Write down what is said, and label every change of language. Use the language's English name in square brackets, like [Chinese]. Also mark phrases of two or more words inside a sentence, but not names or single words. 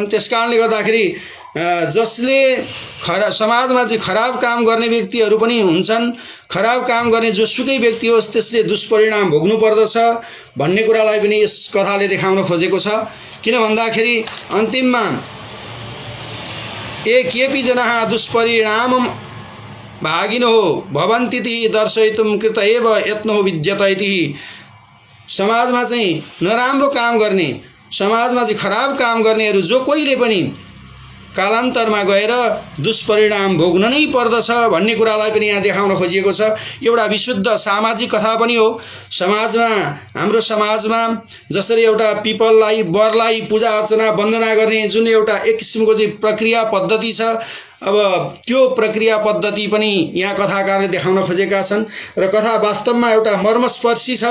[Nepali] त्यसकारणले गर्दाखेरि जसले समाजमा चाहिँ खराब काम गर्ने व्यक्तिहरू पनि हुन्छन् खराब काम गर्ने जोसुकै व्यक्ति होस् त्यसले दुष्परिणाम भोग्नु पर्दछ भन्ने कुरालाई पनि यस कथाले देखाउन खोजेको छ। किन भन्दाखेरि अन्तिममा [Sanskrit] केऽपि जनाः दुष्परिणामं भागिनो भवन्तीति दर्शयितुं कृत एव यत्नो विद्यते इति [Nepali] समाजमा चाहिँ नराम्रो काम गर्ने समाजमा चाहिँ खराब काम गर्नेहरू जो कोहीले पनि कालान्तरमा गएर दुष्परिणाम भोग्न नै पर्दछ भन्ने कुरालाई पनि यहाँ देखाउन खोजिएको छ। एउटा विशुद्ध सामाजिक कथा पनि हो। समाजमा हाम्रो समाजमा जसरी एउटा पिपललाई बरलाई पूजा अर्चना वन्दना गर्ने जुन एउटा एक किसिमको चाहिँ प्रक्रिया पद्धति छ अब त्यो प्रक्रिया पद्धति पनि यहाँ कथाकारले देखाउन खोजेका छन् र कथा वास्तवमा एउटा मर्मस्पर्शी छ।